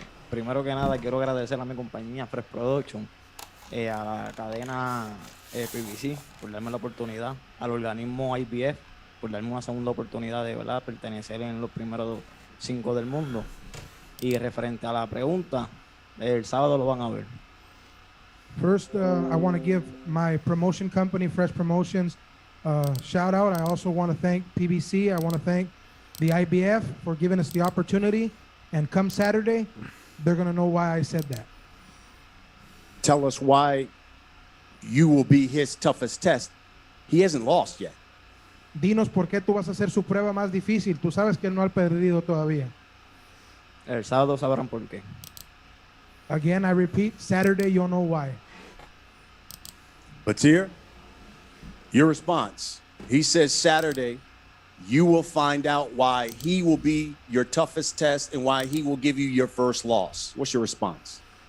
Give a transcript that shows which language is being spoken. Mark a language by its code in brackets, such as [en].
[es] Primero que nada, quiero agradecer a mi compañía Fresh Production, a la cadena PBC por darme la oportunidad, al organismo IBF por darme una segunda oportunidad de verdad pertenecer en los primeros 5 del mundo. Y referente a la pregunta, el sábado lo van a ver. [en] First, I want to give my promotion company, Fresh Promotions, shout out. I also want to thank PBC. I want to thank the IBF for giving us the opportunity. And come Saturday, they're going to know why I said that. Tell us why you will be his toughest test. He hasn't lost yet. [es] Dinos por qué tú vas a hacer su prueba más difícil. Tú sabes que él no ha perdido todavía. El sábado sabrán por qué. [en] Again, I repeat, Saturday you'll know why. Batir, your response. He says Saturday, you will find out why he will be your toughest test and why he will give you your first loss. What's your response?